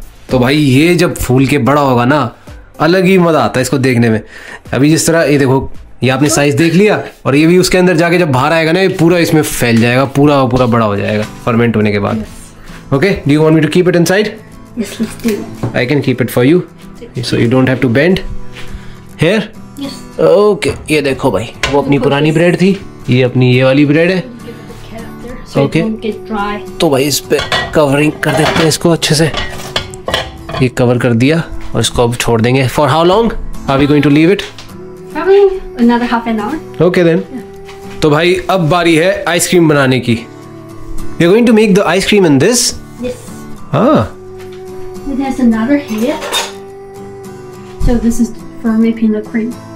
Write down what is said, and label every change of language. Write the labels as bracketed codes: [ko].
[hi] तो भाई ये जब फूल के बड़ा होगा ना, अलग ही मजा आता है इसको देखने में। अभी जिस तरह ये देखो, ये आपने साइज देख लिया, और ये भी उसके अंदर जाके जब बाहर आएगा ना, ये पूरा इसमें फैल जाएगा, पूरा पूरा बड़ा हो जाएगा फर्मेंट होने के बाद। [en] Okay, do you want me to keep it inside? Yes, let's do it. I can keep it for you, so you don't have to bend. Here? Yes. [hi] Okay, ये देखो भाई, वो अपनी पुरानी ब्रेड थी, ये अपनी ये वाली ब्रेड है। [en] Give it the cat up there so Okay. it won't get dry. [hi] तो भाई इस पे कवरिंग कर देते हैं इसको अच्छे से। ये कवर कर दिया और इसको अब छोड़ देंगे। [en] For how long are we going to leave it? Probably another half an hour. Okay then. [hi] तो भाई अब बारी है आइसक्रीम बनाने की। [en] We are going to make the ice cream in this. Yes. Ah, It has another head. So this is for making the cream.